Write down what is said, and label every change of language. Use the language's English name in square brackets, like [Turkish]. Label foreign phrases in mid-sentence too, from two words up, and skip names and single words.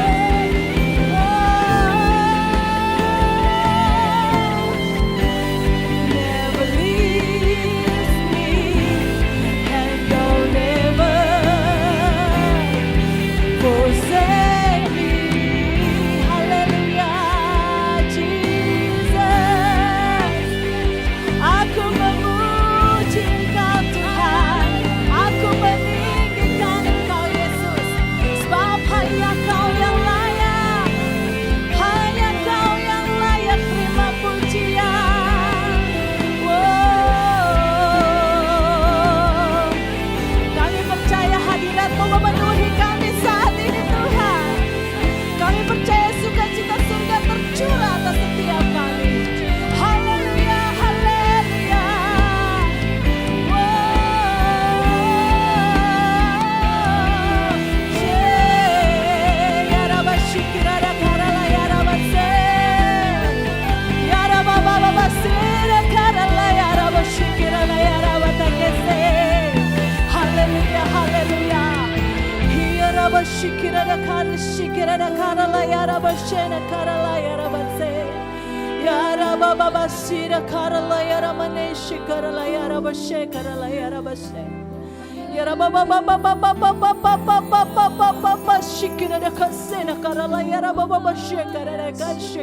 [English] Never leaves me, and you'll never forsake me. Hallelujah, Jesus. [Indonesian] Aku memuji Engkau Tuhan, aku meninggikan Engkau Yesus, sebab hanya Kau yang layak, hanya Kau yang layak terima pujian. Wow. Kami percaya hadirat-Mu memenuhi kami saat ini Tuhan. Kami percaya sukacita surga tercurah atas setiap kami. Haleluya, haleluya. Wow. Ya Rabba syikirada karala ya Rabba se. Ya Rabba baba sira karala ya Rabba syikirada ya Rabba takese. Haleluya, haleluya. Ya Rabba syikirada karala ya Rabba shena karala ya Rabba se. Ya Rabba baba sira karala ya Rabba ne shikarala ya Rabba she karala ya Rabba she. Ya Rabba baba shikirada kasena karala ya Rabba baba she karala kashik.